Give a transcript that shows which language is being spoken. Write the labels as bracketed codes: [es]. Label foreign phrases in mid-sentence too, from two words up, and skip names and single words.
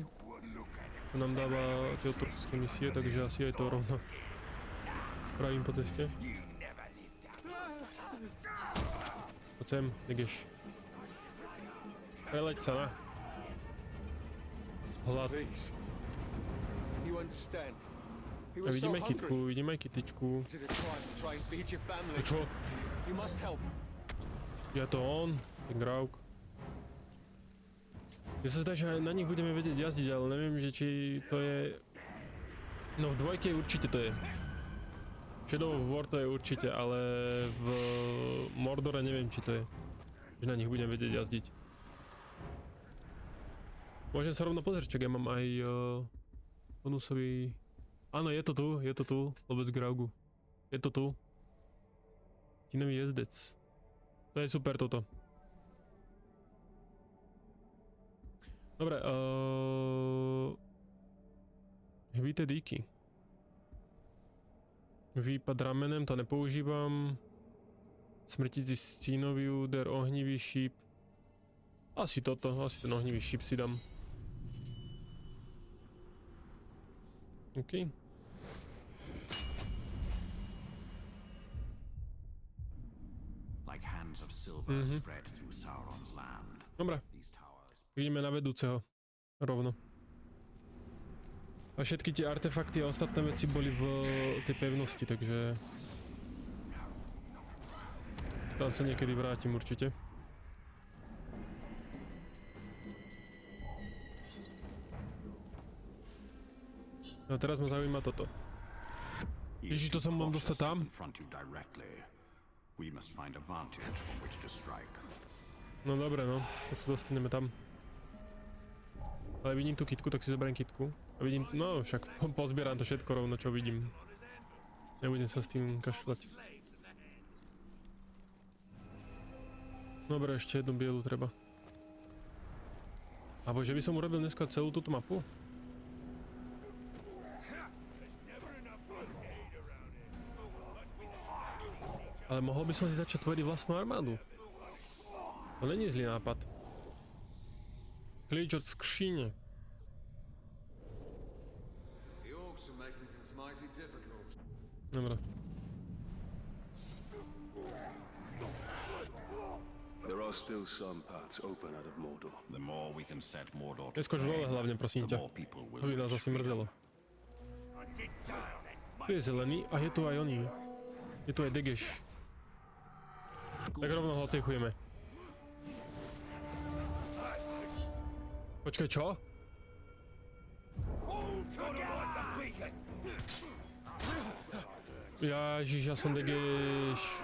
[sk] Čo nám dáva tie otrocké misie, takže asi aj to rovno pravím po ceste. Poď sem, Negeš. Preleď sa na. Hlad. [en] Please. You understand. He [sk] A [en] was so [sk] vidím aj [en] hungry. [sk] kitku, vidím aj kytičku. [en] Is it a crime to try and feed your family? [sk] Čo? [en] You must help. [sk] Je to on, ten Graug. Ja sa zdá, že aj na nich budeme vedieť jazdiť, ale neviem, že či to je... No v dvojke určite to je. Shadow of War to je určite, ale v Mordore neviem, či to je. Že na nich budem vedieť jazdiť. Môžem sa rovno pozrieť, čak ja mám aj bonusový... Áno, je to tu, lobec Graugu. [cs] Je to tu. Tinový jezdec. [sk] To je super toto. Dobre, [cs] hbité díky. Výpad ramenem, [sk] to nepoužívam. [cs] Smrtící stínový úder, ohnivý šíp. [sk] Asi toto, asi ten ohnivý šíp si dám. OK. [en] Like hands of silver spread through Sauron's land. [sk] Dobre, [en] These towers. [sk] ideme na vedúceho. Rovno. A všetky tie artefakty a ostatné veci boli v tej pevnosti, takže... Tam sa niekedy vrátim určite. No a teraz ma zaujíma toto. Ježiš, to sa mám dostať tam? [en] Confront you directly. We must find a vantage from which to strike. [sk] No dobre, no. Tak sa dostaneme tam. Ale vidím tú kitku, tak si zoberiem kitku. A vidím, no však pozbieram to všetko rovno, čo vidím. Nebudem sa s tým kašľať. Dobre, ešte jednu bielu treba. Abo že by som urobil dneska celú túto mapu? Ale mohol by som si začať tvoriť vlastnú armádu. [cs] To není zlý nápad. Klíč od skříne. [en] The orcs are making things mighty difficult. [sk] Dobre. [en] There are still some paths open out of Mordor. The more we can set Mordor to [sk] Neskoč dole hlavne, prosím [en] the [sk] ťa. [en] more people will [sk] To by nás [en] reach [sk] asi mrzelo. Tu je zelený a je tu aj oný. Je tu aj Degeš. Tak rovno ho ocechujeme. Počkaj, čo? Ježiš, ja som Degeš.